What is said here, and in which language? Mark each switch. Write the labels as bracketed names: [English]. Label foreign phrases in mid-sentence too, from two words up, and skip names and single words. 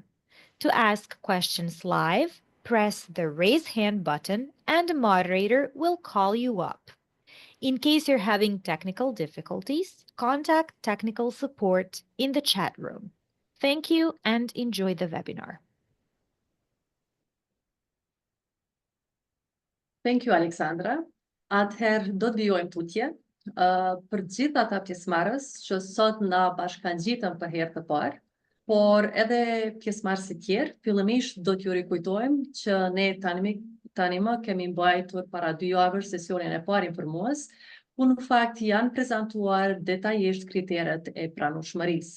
[English] To ask questions live, press the raise hand button and the moderator will call you up. In case you're having technical difficulties, contact technical support in the chat room. Thank you and enjoy the webinar. Thank you, Alexandra. [Albanian] Atëherë do të vijojmë tutje. Për gjithë ata pjesëmarrës që sot na bashkangjitën për herë të parë, por edhe pjesëmarrësit tjerë, fillimisht do t'ju rikujtojmë që ne tani më kemi mbajtur para 2 javësh sesionin e parë informues, ku në fakt janë prezantuar detajisht kriteret e pranueshmërisë.